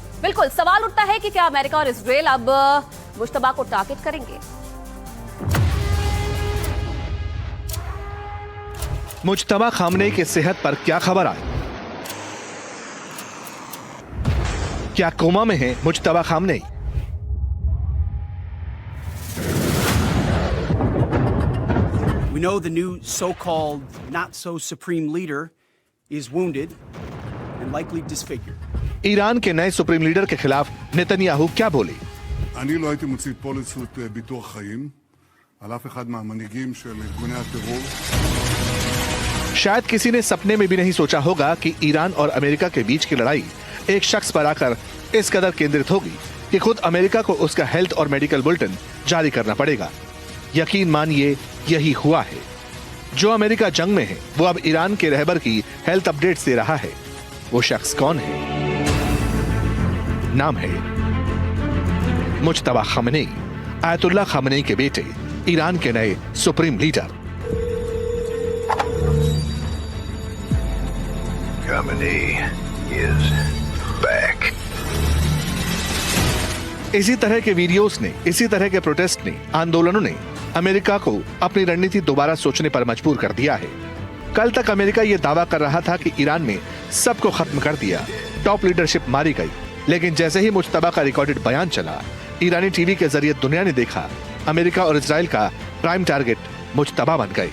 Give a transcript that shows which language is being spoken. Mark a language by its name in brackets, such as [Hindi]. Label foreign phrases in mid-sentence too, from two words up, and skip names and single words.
[Hindi] बिल्कुल, सवाल उठता है कि क्या अमेरिका और इजरायल अब मुश्तबा को टारगेट करेंगे। मुश्तबा खामेनेई की सेहत पर क्या खबर आई? क्या कोमा में है मुश्तबा खामेनेई? [English] We know the new so-called not-so-supreme leader is wounded and likely disfigured. [Hindi] ईरान के नए [English] supreme leader [Hindi] के खिलाफ नेतन्याहू क्या बोले? [Hebrew] אני לא הייתי מוציא פוליסות ביטוח חיים על אף אחד מהמנהיגים של ארגוני הטרור. [Hindi] शायद किसी ने सपने में भी नहीं सोचा होगा कि ईरान और अमेरिका के बीच की लड़ाई एक शख्स पर आकर इस कदर केंद्रित होगी कि खुद अमेरिका को उसका हेल्थ और [English] medical bulletin [Hindi] जारी करना पड़ेगा। यकीन मानिए यही हुआ है। जो अमेरिका जंग में है वो अब ईरान के रहबर की [English] health updates [Hindi] दे रहा है। वो शख्स कौन है? नाम है मुज्तबा खामेनेई, आयतुल्लाह खामेनेई के बेटे, ईरान के नए [English] supreme leader. Germany is back. [Hindi] इसी तरह के वीडियोस ने, इसी तरह के प्रोटेस्ट ने, आंदोलनों ने अमेरिका को अपनी रणनीति दोबारा सोचने पर मजबूर कर दिया है। कल तक अमेरिका यह दावा कर रहा था कि ईरान में सबको खत्म कर दिया, [English] top leadership [Hindi] मारी गई, लेकिन जैसे ही मुज्तबा का रिकॉर्डेड बयान चला, ईरानी टीवी के जरिए दुनिया ने देखा अमेरिका और इजराइल का [English] prime target [Hindi] मुज्तबा बन गई।